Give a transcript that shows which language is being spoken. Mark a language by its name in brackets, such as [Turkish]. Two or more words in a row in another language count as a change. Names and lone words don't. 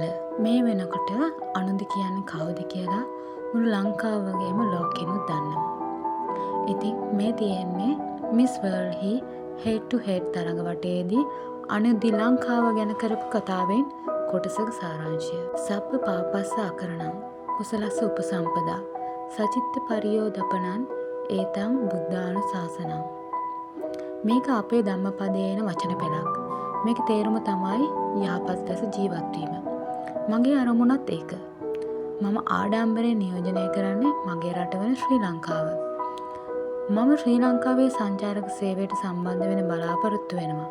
[Sinhala] මේ වෙනකොට අනුන්ද කියන්නේ කවුද කියලා මුළු ලංකාව වගේම ලෝකෙනුත් දන්නවා. ඉතින් මේ තියෙන්නේ මිස් වර්ල්ඩ් හි [English] head to head [Sinhala] තරඟ වටේදී අනුන්දි ලංකාව ගැන කරපු කතාවෙන් කොටසක සාරාංශය. [Pali] සබ්බ පාපස්ස අකරණං කුසලස්ස උපසම්පදා සචිත්ත පරියෝදපනං ඒතං බුද්ධානු ශාසනං. [Sinhala] මේක අපේ ධම්මපදයේ එන වචන පෙළක්. මේක තේරුම තමයි යහපත් ලෙස ජීවත් වීම. මගේ අරමුණත් ඒක. මම ආඩම්බරයෙන් නියෝජනය කරන්නේ මගේ රට වන ශ්‍රී ලංකාව. මම ශ්‍රී ලංකාවේ සංචාරක සේවයට සම්බන්ධ වෙන බලාපොරොත්තු වෙනවා.